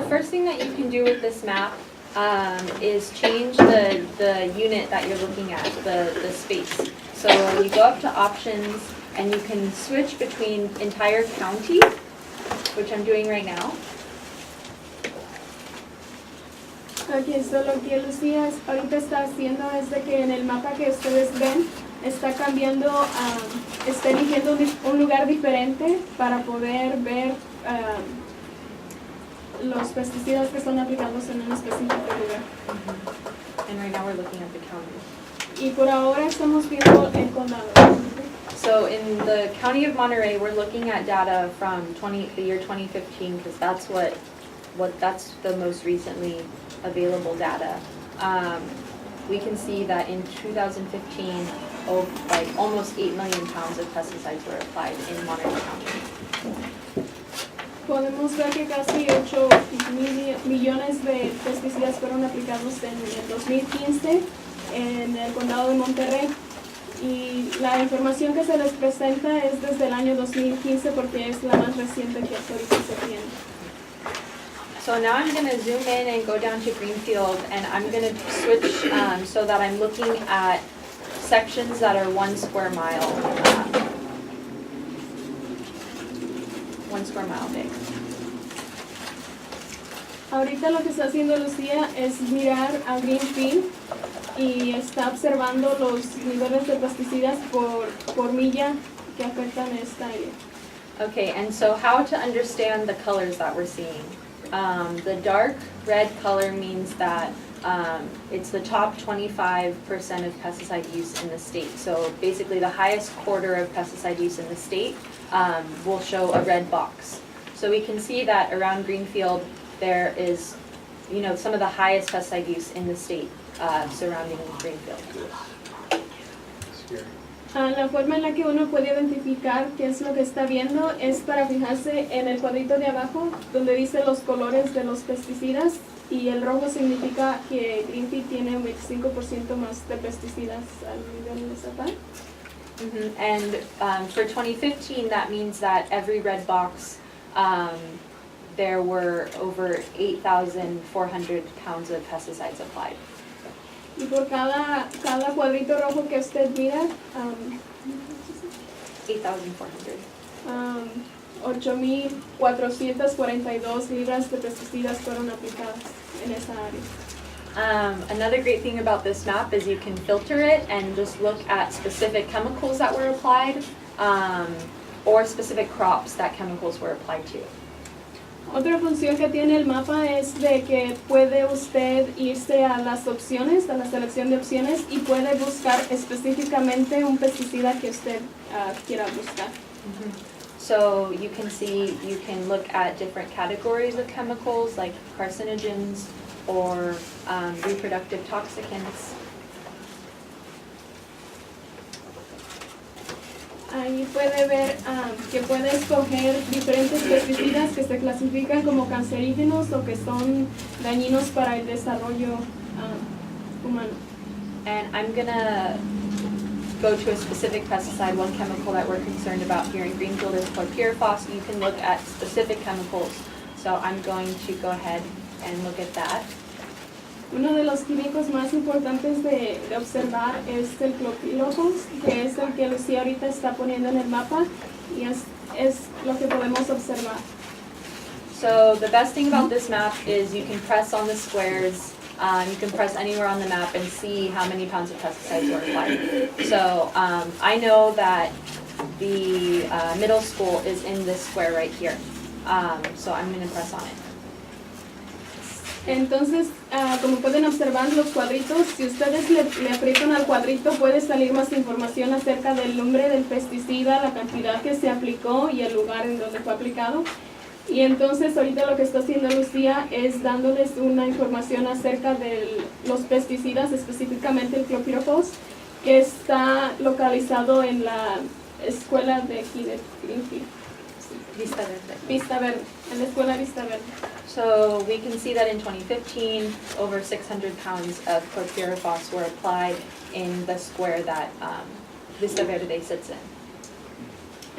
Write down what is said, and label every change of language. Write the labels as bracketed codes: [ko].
[en] thing that you can do with this map is change the unit that you're looking at, the space. So you go up to options and you can switch between entire county, which I'm doing right now. [es] Aquí esto lo que Lucía ahorita está haciendo es de que en el mapa que ustedes ven está cambiando, está eligiendo un lugar diferente para poder ver los pesticidas que son aplicados en un específico lugar. [en] And right now we're looking at the county. [es] Y por ahora estamos viendo el condado. [en] So in the county of Monterey, we're looking at data from the year 2015 because that's that's the most recently available data. We can see that in 2015, like almost 8 million pounds of pesticides were applied in Monterey County. [es] Podemos ver que casi 8 millones de pesticidas fueron aplicados en el 2015 en el condado de Monterrey. Y la información que se les presenta es desde el año 2015 porque es la más reciente que hasta ahorita se tiene. [en] So now I'm going to zoom in and go down to Greenfield, and I'm going to switch so that I'm looking at sections that are 1 square mile. 1 square mile big. [es] Ahorita lo que está haciendo Lucía es mirar a Greenfield y está observando los niveles de pesticidas por milla que afectan esta área. [en] Okay, and so how to understand the colors that we're seeing. The dark red color means that it's the top 25% of pesticide use in the state. So basically the highest quarter of pesticide use in the state will show a red box. So we can see that around Greenfield there is, some of the highest pesticide use in the state surrounding Greenfield. [es] La forma en la que uno puede identificar qué es lo que está viendo es para fijarse en el cuadrito de abajo donde dice los colores de los pesticidas y el rojo significa que Greenfield tiene un 25% más de pesticidas al nivel estatal. [en] And for 2015 that means that every red box there were over 8,400 pounds of pesticides applied. [es] Y por cada cuadrito rojo que usted mira, 8,400. 8,442 libras de pesticidas fueron aplicadas en esa área. [en] Another great thing about this map is you can filter it and just look at specific chemicals that were applied or specific crops that chemicals were applied to. [es] Otra función que tiene el mapa es de que puede usted irse a las opciones, a la selección de opciones y puede buscar específicamente un pesticida que usted quiera buscar. [en] So you can look at different categories of chemicals like carcinogens or reproductive toxicants. [es] Ahí puede ver que puede escoger diferentes pesticidas que se clasifican como cancerígenos o que son dañinos para el desarrollo humano. [en] And I'm gonna go to a specific pesticide. One chemical that we're concerned about here in Greenfield is chlorpyrifos. You can look at specific chemicals. So I'm going to go ahead and look at that. [es] Uno de los químicos más importantes de observar es el chlorpyrifos, que es el que Lucía ahorita está poniendo en el mapa y es lo que podemos observar. [en] So the best thing about this map is you can press on the squares, you can press anywhere on the map and see how many pounds of pesticides were applied. So I know that the middle school is in this square right here. So I'm going to press on it. [es] Entonces, como pueden observar los cuadritos, si ustedes le aprietan al cuadrito puede salir más información acerca del nombre del pesticida, la cantidad que se aplicó y el lugar en donde fue aplicado. Y entonces ahorita lo que está haciendo Lucía es dándoles una información acerca de los pesticidas, específicamente el chlorpyrifos, que está localizado en la escuela de aquí de Greenfield. Vista Verde. Vista Verde, en la escuela Vista Verde. [en] So we can see that in 2015, over 600 pounds of chlorpyrifos were applied in the square that Vista Verde sits in.